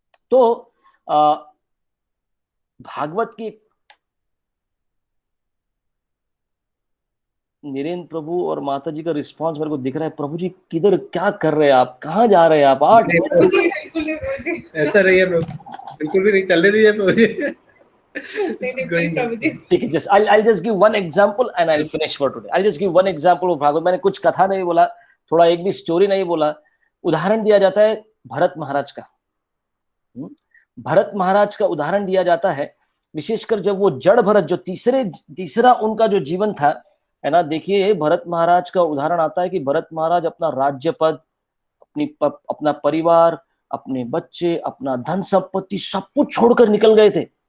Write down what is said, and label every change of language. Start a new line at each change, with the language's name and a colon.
Hindi: तो भागवत की नीरेंद्र प्रभु और माता जी का रिस्पांस मेरे को दिख रहा है, प्रभु जी किधर, क्या कर रहे हैं आप, कहाँ जा रहे हैं आप? 8 प्रभु जी बिल्कुल नहीं, प्रभु जी ऐसा नहीं है प्रभु, बिल्कुल भी नहीं, चलने दीजिए प्रभु जी। नहीं प्लीज प्रभु जी। ठीक है,
English: Just I'll just give one example and I'll finish for today. I'll just give one example of Bhagavat.
Hindi: मैंने कुछ कथा नहीं बोला, थोड़ा एक भी स्टोरी नहीं बोला, उदाहरण दिया जाता है भरत महाराज का। भरत महाराज का उदाहरण दिया जाता है, विशेषकर जब वो जड़ भरत, जो तीसरा उनका जो जीवन था, है ना। देखिए भरत महाराज का उदाहरण आता है कि भरत महाराज अपना राज्य पद, अपना परिवार, अपने बच्चे, अपना धन संपत्ति सब कुछ छोड़कर निकल गए थे।